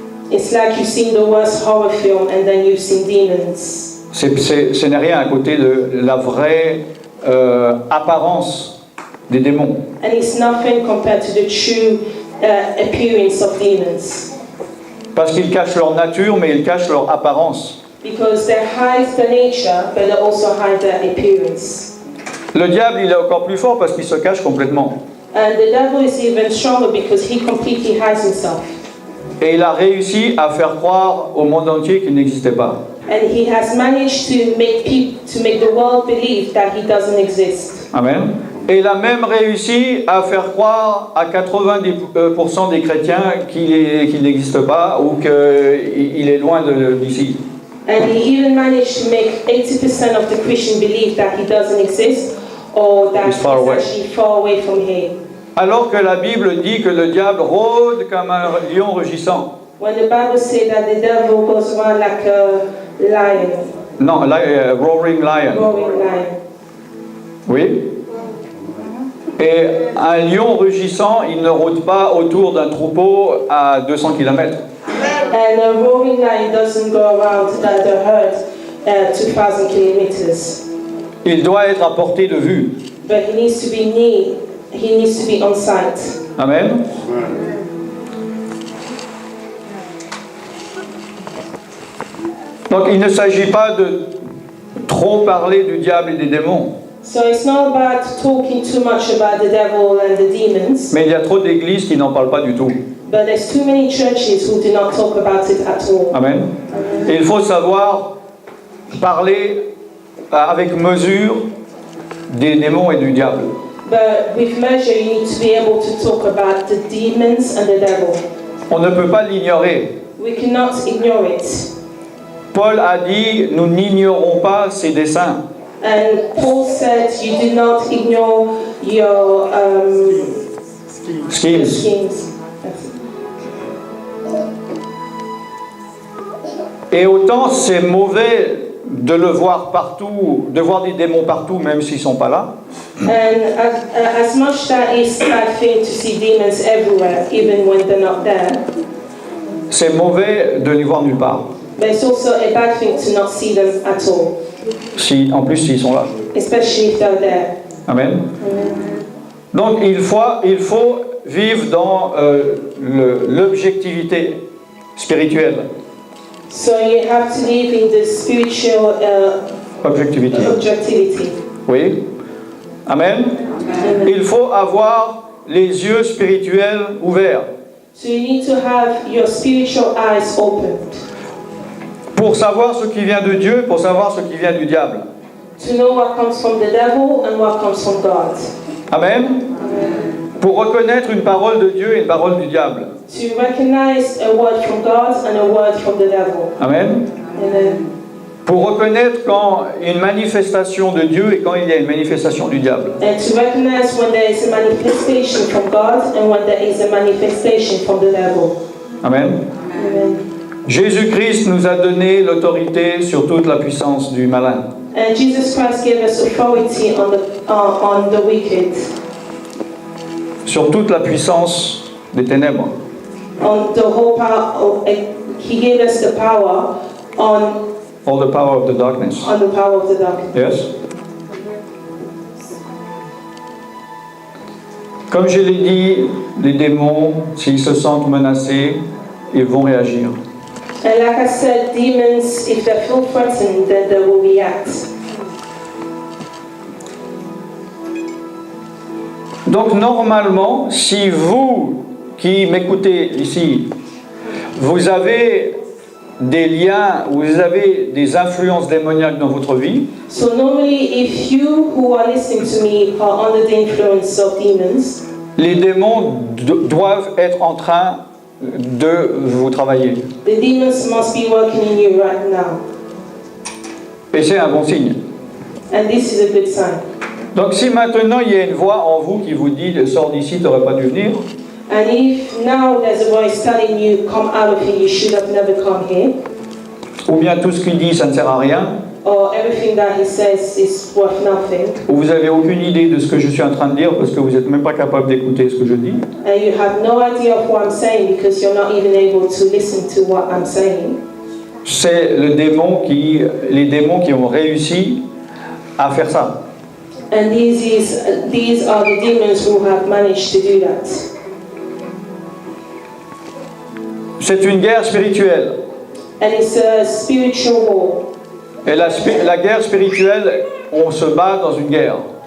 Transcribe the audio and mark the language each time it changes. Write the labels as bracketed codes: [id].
[en] It's like you've seen the worst horror film and then you've seen demons. [fr] Ce n'est rien à côté de la vraie apparence des démons. [en] And it's nothing compared to the true appearance of demons. [fr] Parce qu'ils cachent leur nature, mais ils cachent leur apparence. [en] Because they hide their nature, but they also hide their appearance. [fr] Le diable, il est encore plus fort parce qu'il se cache complètement. [en] And the devil is even stronger because he completely hides himself. [fr] Et il a réussi à faire croire au monde entier qu'il n'existait pas. [en] And he has managed to make the world believe that he doesn't exist. Amen. [fr] Et il a même réussi à faire croire à 90% des chrétiens qu'il n'existe pas ou qu'il est loin d'ici. [en] And he even managed to make 80% of the Christian believe that he doesn't exist or that He's far away. actually far away from here. [fr] Alors que la Bible dit que le diable rôde comme un lion rugissant. [en] When the Bible says that the devil goes around like a lion, Non, roaring lion. roaring lion. [fr] Oui. Et un lion rugissant, il ne rôde pas autour d'un troupeau à 200 km. [en] And a roaring lion doesn't go around the herd 2,000 kilometers. [fr] Il doit être à portée de vue. [en] But he needs to be near, he needs to be on sight. Amen. [fr] Donc il ne s'agit pas de trop parler du diable et des démons, [en] So it's not about talking too much about the devil and the demons, [fr] mais il y a trop d'églises qui n'en parlent pas du tout. [en] but there's too many churches who do not talk about it at all. Amen. [fr] Et il faut savoir parler avec mesure des démons et du diable. [en] But with measure, you need to be able to talk about the demons and the devil. [fr] On ne peut pas l'ignorer. [en] We cannot ignore it. [fr] Paul a dit, nous n'ignorons pas ses desseins. [en] And Paul said, you do not ignore your Schemes. schemes. [fr] Et autant c'est mauvais de le voir partout, de voir des démons partout, même s'ils ne sont pas là. [en] And as much that is a bad thing to see demons everywhere, even when they're not there, [fr] C'est mauvais de les voir nulle part. [en] but it's also a bad thing to not see them at all, [fr] En plus, s'ils sont là. [en] especially if they're there. Amen. [fr] Donc, il faut vivre dans l'objectivité spirituelle. [en] So you have to live in the spiritual [fr] Objectivité. [en] objectivity. [fr] Oui. Amen. Il faut avoir les yeux spirituels ouverts [en] So you need to have your spiritual eyes opened [fr] pour savoir ce qui vient de Dieu, pour savoir ce qui vient du diable. [en] to know what comes from the devil and what comes from God. Amen. [fr] Pour reconnaître une parole de Dieu et une parole du diable. [en] To recognize a word from God and a word from the devil. Amen. Amen. [fr] Pour reconnaître quand une manifestation de Dieu et quand il y a une manifestation du diable. [en] And to recognize when there is a manifestation from God and when there is a manifestation from the devil. Amen. Amen. [fr] Jésus-Christ nous a donné l'autorité sur toute la puissance du malin. [en] And Jesus Christ gave us authority on the wicked, [fr] Sur toute la puissance des ténèbres. [en] on the whole power. He gave us the power on All the power of the darkness. the power of the darkness. Yes. [fr] Comme je l'ai dit, les démons, s'ils se sentent menacés, ils vont réagir. [en] And like I said, demons, if they feel threatened, then they will react. [fr] Donc normalement, si vous qui m'écoutez ici, vous avez des liens, vous avez des influences démoniaques dans votre vie, [en] So normally, if you who are listening to me are under the influence of demons, [fr] les démons doivent être en train de vous travailler. [en] the demons must be working in you right now. [fr] Et c'est un bon signe. [en] And this is a good sign. [fr] Donc si maintenant il y a une voix en vous qui vous dit « sors d'ici, tu n'aurais pas dû venir », [en] And if now there's a voice telling you, come out of here, you should have never come here, [fr] ou bien tout ce qu'il dit ça ne sert à rien, [en] or everything that he says is worth nothing, [fr] ou vous n'avez aucune idée de ce que je suis en train de dire parce que vous n'êtes même pas capable d'écouter ce que je dis, [en] and you have no idea of what I'm saying because you're not even able to listen to what I'm saying, [fr] c'est les démons qui ont réussi à faire ça. [en] and these are the demons who have managed to do that. [fr] C'est une guerre spirituelle. [en] And it's a spiritual war. [fr] Et la guerre spirituelle, on se bat dans une guerre.